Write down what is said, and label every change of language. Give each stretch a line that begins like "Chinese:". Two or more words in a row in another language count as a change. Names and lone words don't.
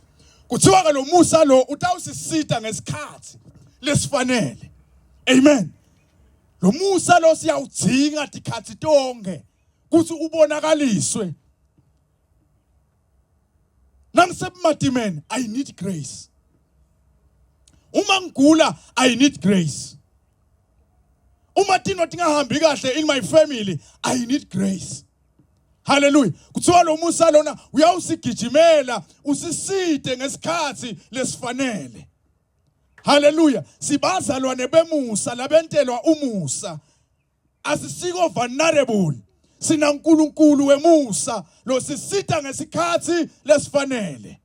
Swati: Kuthiwa ke lo musa lo utawusisita ngesikhathi lesifanele. Amen. Lo musa lo siyawudzinga dikhathi tonke kuthi ubonakaliswe. Namsebumadimeni
English: I need grace.
Swati: Uma ngigula
English: I need grace.
Swati: Uma tino tingahambi kahle
English: in my family I need grace.
Swati: Hallelujah. Kuthiwa lo musa lona uyawusigijimela usiside ngesikhathi lesifanele. Hallelujah. Sibazalwane bemusa labentelwa umusa. Asisiko vulnerable. Sina uNkulunkulu wemusa lo sisita ngesikhathi lesifanele.